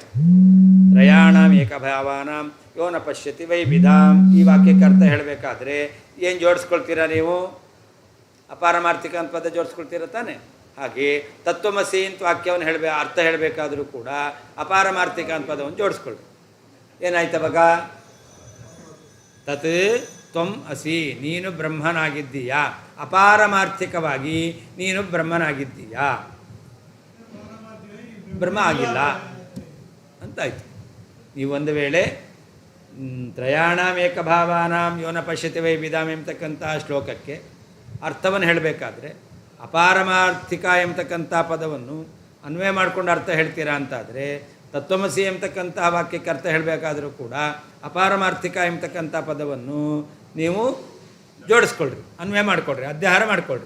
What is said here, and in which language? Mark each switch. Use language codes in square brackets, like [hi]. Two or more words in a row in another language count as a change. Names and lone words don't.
[sa] ತ್ರಯಾಣಾಂ ಏಕಭಾವಾನಾಂ ಯೋ ನ ಪಶ್ಯತಿ ವೈವಿಧಾಂ, [kn] ಈ ವಾಕ್ಯಕ್ಕೆ ಅರ್ಥ ಹೇಳಬೇಕಾದ್ರೆ ಏನು ಜೋಡಿಸ್ಕೊಳ್ತೀರಾ ನೀವು? ಅಪಾರಮಾರ್ಥಿಕ ಅಂತ ಪದ ಜೋಡಿಸ್ಕೊಳ್ತೀರ ತಾನೆ. ಹಾಗೆ ತತ್ವಮಸಿ ಅಂತ ವಾಕ್ಯವನ್ನು ಅರ್ಥ ಹೇಳಬೇಕಾದ್ರೂ ಕೂಡ ಅಪಾರಮಾರ್ಥಿಕ ಅಂತ ಪದವನ್ನು ಜೋಡಿಸ್ಕೊಳ್ಬೇಕು. ಏನಾಯ್ತವಾಗ? [sa] ತತ್ ತ್ವಂ ಅಸಿ, [kn] ನೀನು ಬ್ರಹ್ಮನಾಗಿದ್ದೀಯಾ. ಅಪಾರಮಾರ್ಥಿಕವಾಗಿ ನೀನು ಬ್ರಹ್ಮನಾಗಿದ್ದೀಯಾ, ಬ್ರಹ್ಮ ಆಗಿಲ್ಲ ಅಂತಾಯ್ತು. ನೀವು ಒಂದು ವೇಳೆ [sa] ತ್ರಯಾಣಾಂ ಏಕಭಾವಾನಾಂ ಯೋನ ಪಶ್ಯತಿ ವೈವಿಧಾಂ [kn] ಎಂಬತಕ್ಕಂಥ ಶ್ಲೋಕಕ್ಕೆ ಅರ್ಥವನ್ನು ಹೇಳಬೇಕಾದ್ರೆ ಅಪಾರಮಾರ್ಥಿಕ ಎಂಬತಕ್ಕಂಥ ಪದವನ್ನು ಅನ್ವಯ ಮಾಡಿಕೊಂಡು ಅರ್ಥ ಹೇಳ್ತೀರಾ ಅಂತಾದರೆ, ತತ್ವಮಸಿ ಎಂಬತಕ್ಕಂತಹ ವಾಕ್ಯಕ್ಕೆ ಅರ್ಥ ಹೇಳಬೇಕಾದರೂ ಕೂಡ ಅಪಾರಮಾರ್ಥಿಕ ಎಂಬತಕ್ಕಂಥ ಪದವನ್ನು ನೀವು ಜೋಡಿಸ್ಕೊಳ್ರಿ, ಅನ್ವಯ ಮಾಡಿಕೊಡ್ರಿ, ಅಧ್ಯಾಹಾರ ಮಾಡಿಕೊಡ್ರಿ.